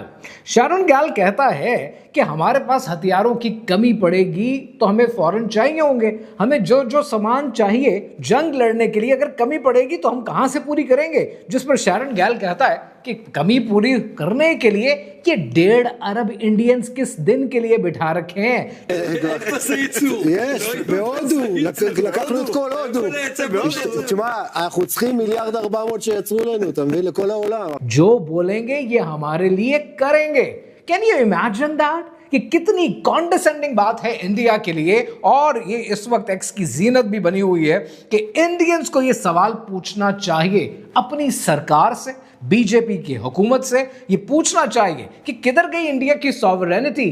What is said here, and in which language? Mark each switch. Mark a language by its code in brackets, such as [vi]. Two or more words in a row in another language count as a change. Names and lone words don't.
[hi] शैरन गैल कहता है कि हमारे पास हथियारों की कमी पड़ेगी तो हमें फौरन चाहिए होंगे, हमें जो जो सामान चाहिए जंग लड़ने के लिए अगर कमी पड़ेगी तो हम कहां से पूरी करेंगे। जिस पर शैरन गैल कहता है कि कमी पूरी करने के लिए ये 1.5 अरब इंडियंस किस दिन के लिए बिठा रखे हैं। [he] לקחנו את כל הודו. תשמע, אנחנו צריכים 1.4 שיצרו לנו, אתה מבין? לכל העולם. [hi] जो बोलेंगे ये हमारे लिए करेंगे। [en] can you imagine that [hi] कि कितनी कॉन्डेसेंडिंग बात है इंडिया के लिए। और ये इस वक्त एक्स की जीनत भी बनी हुई है कि इंडियंस को ये सवाल पूछना चाहिए अपनी सरकार से, बीजेपी की हुकूमत से ये पूछना चाहिए कि किधर गई इंडिया की सॉवरेनिटी।